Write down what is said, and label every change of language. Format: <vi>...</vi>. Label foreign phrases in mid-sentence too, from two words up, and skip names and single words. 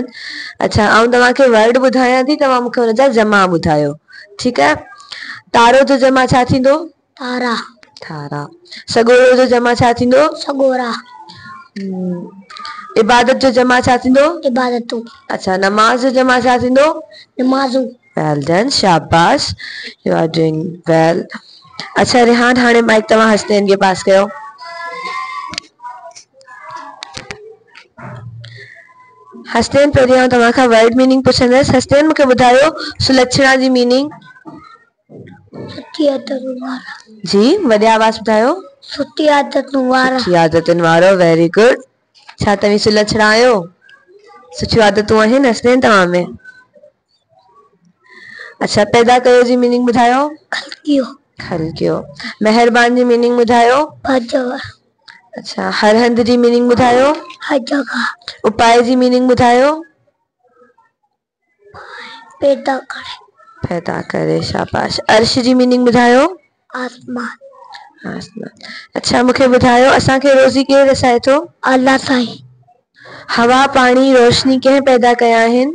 <sd>अच्छा, आउं तव्हांखे वर्ड ॿुधायां थी, तव्हां मूंखे हुनजा जमा ॿुधायो, ठीकु आहे। तारो जो जमा छा थींदो? तारा थारा। सॻोरो जो जमा छा थींदो? सगोरा इबादत जो जमा छा थींदो? इबादतूं अच्छा, नमाज जो जमा छा थींदो? नमाज़ूं</sd> <en>well done, शाबाश, you are doing well.</en> <sd>अच्छा रिहान, हाणे माइक तव्हां हसनैन</sd> <ur>के पास</ur> <sd>कयो। हसनैन, पहिरियों आउं तव्हां खां</sd> <en>word meaning</en> <sd>पुछंदसि। हसनैन, मूंखे ॿुधायो सुलक्षणा जी मीनिंग। सुठी आदतूं वारा जी, वॾे आवाज़ ॿुधायो। सुठी आदतूं वारा सुठी आदतुनि वारो,</sd> <en>very good.</en> <sd>छा तव्हीं सुलक्षणा आहियो? सुठियूं आदतूं आहिनि हसनैन तव्हां में? अच्छा, पैदा कयो जी मीनिंग ॿुधायो। खलकियो खलकियो। महिरबान जी मीनिंग ॿुधायो। भजव अच्छा, हर हंध जी मीनिंग ॿुधायो।</sd> <ur>ہر جگہ</ur> <sd>उपाय जी मीनिंग ॿुधायो। पैदा करे पैदा करे, शाबाश। अर्श जी मीनिंग ॿुधायो। आसमान आसमान। अच्छा, मूंखे ॿुधायो असांखे रोज़ी केरु रसाए थो? अल्लाह साईं हवा पाणी रोशनी कंहिं पैदा कया आहिनि?</sd>